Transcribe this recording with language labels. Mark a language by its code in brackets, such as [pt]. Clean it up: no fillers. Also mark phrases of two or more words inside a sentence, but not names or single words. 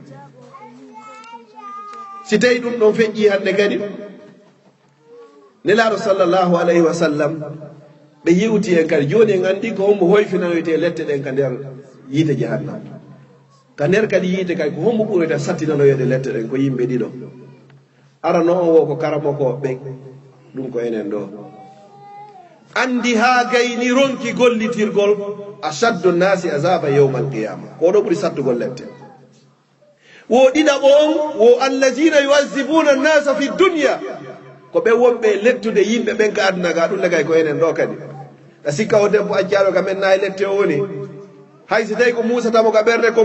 [ff] si tawi ɗum ɗon feƴƴi hande kadi nelaɗo [ar] صلى الله عليه وسلم [ff] ɓe yiwti en kadi joni en andi ko hommo hoyfinanoyte lette ɗen ka nder yiite jahannam ka nder kadi yiite kadi ko hommo ɓuurata sattinanoyede lette ɗen ko yimɓe ɗiɗo arano on wo ko karamoko ɓen ɗum ko enen ɗo andi ha gayni ronki gollitirgol [ar] أشد الناس عذابا يوم القيامة [ff] ko ɗo ɓuuri sattugol lette wo ɗiɗaɓo on wo [ar] الذين يعذبون الناس في الدنيا [ff] ko ɓe wonɓe lettude yimɓe ɓen ka aduna ga ɗum legay ko enen ɗo kadi a sikka o debbo accaɗo ka men nayi lette o woni hay si tawi ko musatamo ka ɓerde ko